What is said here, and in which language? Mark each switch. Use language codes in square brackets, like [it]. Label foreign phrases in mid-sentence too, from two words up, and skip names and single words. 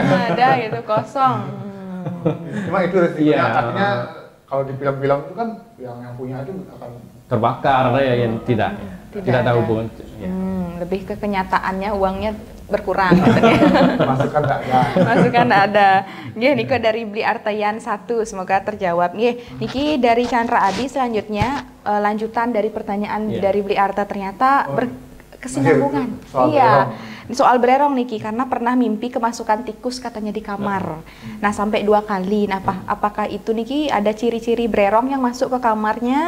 [id] Ada gitu kosong. Cuma itu resikonya, artinya kalau di film-film itu kan yang punya itu akan terbakar ya, yang tidak ada hubungan. Lebih ke kenyataannya uangnya berkurang katanya. Masukan nggak ada. Masukan nggak ada. Nggih Niko dari Bli Artayan 1, semoga terjawab. Nggih, Niki dari Chandra Adi selanjutnya lanjutan dari pertanyaan dari Bli Arta ternyata berkesinambungan. Iya. Soal bererong Niki karena pernah mimpi kemasukan tikus katanya di kamar. Nah, sampai 2 kali. Nah, apakah itu Niki ada ciri-ciri bererong yang masuk ke kamarnya?